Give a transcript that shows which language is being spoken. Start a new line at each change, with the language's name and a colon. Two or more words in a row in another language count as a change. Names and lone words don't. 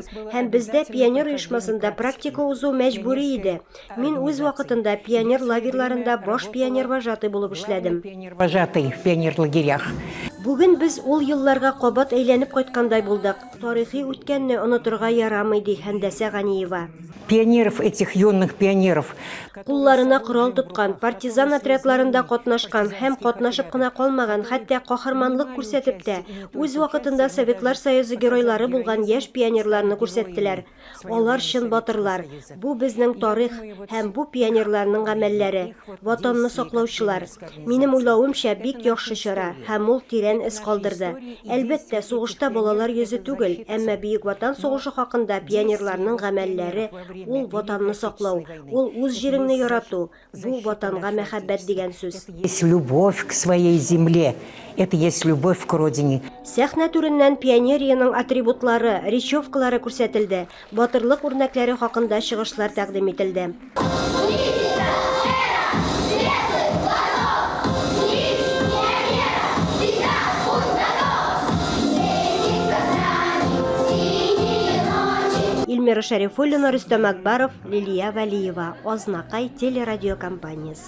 Tatar: Һәм бездә пионер оешмасында практика узу мәҗбүри иде. Мин үз вакытында пионер лагерьларында баш пионер вожатый булып эшләдем.
Russian: Вожатый в пионер лагерях.
Tatar: Бүген без ул елларга кабат әйләнеп кайткандай булдык. Тарихи үткәнне онытырга ярамый, ди Һәндәсә Ганиева.
Russian: Пионеров, этих юных пионеров.
Tatar: Кулларына корал тоткан, партизан отрядларында катнашкан һәм катнашып кына калмаган, хәтта каһарманлык күрсәтеп тә, үз вакытында Советлар Союзы геройлары булган яшь пионерларны күрсәттеләр. Алар чын батырлар. Бу безнең тарих һәм бу пионерларның гамәлләре, ватанны саклаучылар. Минем уйлавымча бик яхшы чара һәм ул тирән эз калдырды. Әлбәттә, сугышта балалар йөзе түгел, әмма Бөек Ватан сугышы хакында пионерларның гамәлләре ул ватанны саклау, ул үз җиреңне ярату, бу ватанга мәхәббәт дигән сүз.
Russian: Есть любовь к своей земле. Это есть любовь к родине.
Tatar: Сәхнә түреннән пионерияның атрибутлары, речевкалары күрсәтелде, батырлык үрнәкләре хакында чыгышлар тәкъдим ителде. Илмира Шәрифуллина, Рөстәм Акбаров, Лилия Вәлиева, Азнакай телерадиокомпаниясы.